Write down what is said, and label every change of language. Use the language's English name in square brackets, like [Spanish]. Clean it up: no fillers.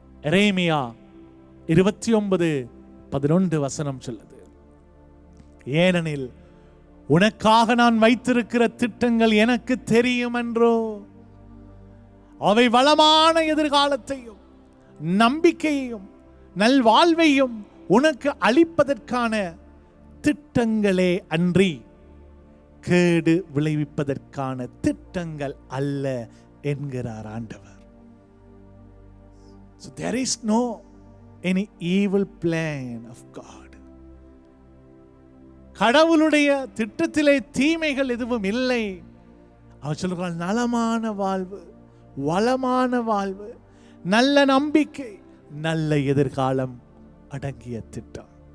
[Tamil] எரேமியா 29:11 சொல்லுது, ஏனெனில் உனக்காக நான் வைத்திருக்கிற திட்டங்கள் எனக்கு தெரியும் என்றோ, அவை வளமான எதிர்காலத்தையும் நம்பிக்கையையும் நல்வாழ்வையும் உனக்கு அளிப்பதற்கான திட்டங்களே அன்றி கேடு விளைவிப்பதற்கான திட்டங்கள் அல்ல என்கிறார் ஆண்டவர். [English] So there is no any evil plan of God. [Tamil] கடவுளுடைய திட்டத்திலே தீமைகள் எதுவும் இல்லை. அவர் சொல்கிறார், நலமான வாழ்வு, வளமான வாழ்வு, நல்ல நம்பிக்கை, நல்ல எதிர்காலம் அடங்கிய திட்டம்.